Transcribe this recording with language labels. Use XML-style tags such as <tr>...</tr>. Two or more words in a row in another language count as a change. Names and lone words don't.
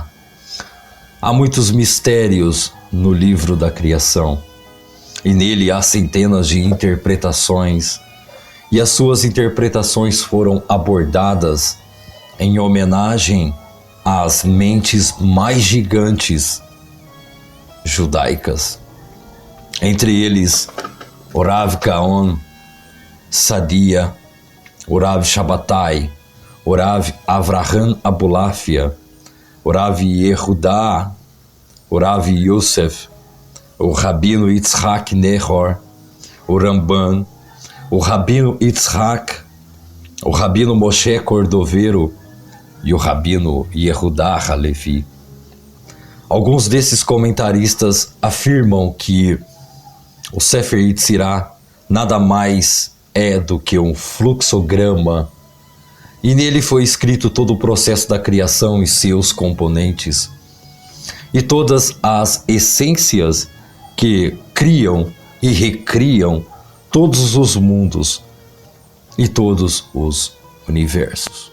<pt>Há muitos mistérios no livro da criação, e nele há centenas de interpretações e as suas interpretações foram abordadas em homenagem às mentes mais gigantes judaicas. Entre eles, o Rav Gaon Sadia, o Rav Shabbatai, o Rav Avraham Abulafia, o Rav Yehuda, o Rav Yosef, o Rabino Yitzhak Nehor, o Ramban, o Rabino Yitzhak, o Rabino Moshe Cordovero e o Rabino Yehuda Halevi. Alguns desses comentaristas afirmam que o Sefer Yetzirah nada mais é do que um fluxograma, e nele foi escrito todo o processo da criação e seus componentes, e todas as essências que criam e recriam todos os mundos e todos os universos.</pt>